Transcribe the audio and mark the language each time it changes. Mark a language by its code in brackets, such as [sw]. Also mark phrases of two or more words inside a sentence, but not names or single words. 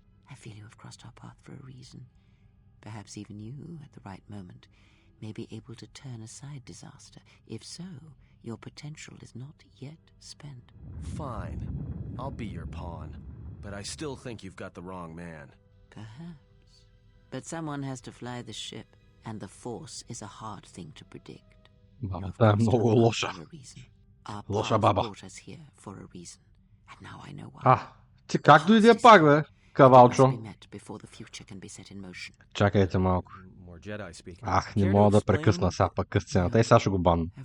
[en] I feel you have crossed our path for a reason. Perhaps even you, at the right moment, may be able to turn aside disaster. If so, your potential is not yet spent. Fine. I'll be your pawn. But I still think you've got the wrong man. Perhaps. But someone has to fly the ship, and the Force is a hard thing to predict. [bg] Бабата е много лоша. Лоша баба. Ти как дойде пак, бе, кавалчо? Чакайте малко. Не мога да прекъсна сега пък късцената. И сега ще го банна.